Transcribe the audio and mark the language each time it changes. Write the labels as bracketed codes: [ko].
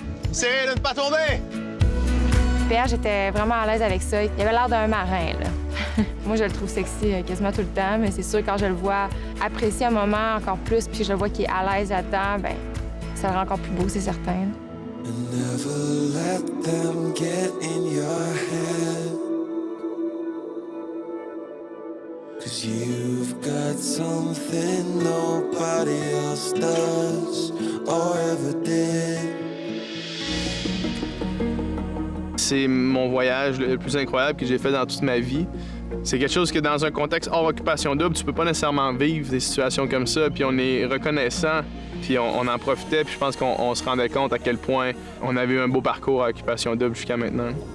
[fr] Essayez de ne pas tomber! PH, j'étais vraiment à l'aise avec ça. Il avait l'air d'un marin, là. Moi, je le trouve sexy quasiment tout le temps, mais c'est sûr, quand je le vois apprécier un moment encore plus, puis je le vois qu'il est à l'aise là-dedans, ben ça le rend encore plus beau, c'est certain. [en] Never let them get in your head. 'Cause you've got something nobody else does or ever did. [fr] C'est mon voyage le plus incroyable que j'ai fait dans toute ma vie. C'est quelque chose que dans un contexte hors occupation double, tu peux pas nécessairement vivre des situations comme ça, puis on est reconnaissant, puis on en profitait, puis je pense qu'on se rendait compte à quel point on avait eu un beau parcours à occupation double jusqu'à maintenant.